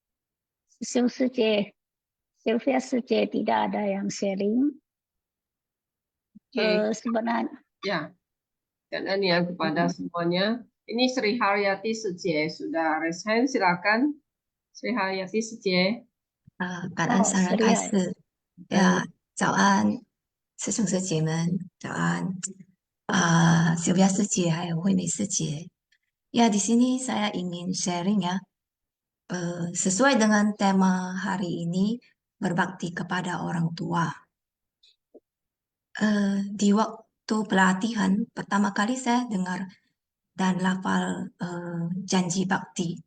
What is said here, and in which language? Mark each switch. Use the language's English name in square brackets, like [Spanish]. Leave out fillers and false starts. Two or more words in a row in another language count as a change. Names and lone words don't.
[Indonesian] Sylvia Suci tidak ada yang sharing. Oke, Sebenarnya. ya. Kanan ya kepada semuanya. Ini Sri Haryati Suci sudah raise hand, silakan. Sri Haryati Suci. [Chinese] 感恩三人开示呀，早安，师兄师姐们，早安，Sylvia 师姐还有惠美师姐。 [Indonesian] Ya, di sini saya ingin sharing ya, sesuai dengan tema hari ini, berbakti kepada orang tua. Di waktu pelatihan, pertama kali saya dengar dan lafal janji bakti.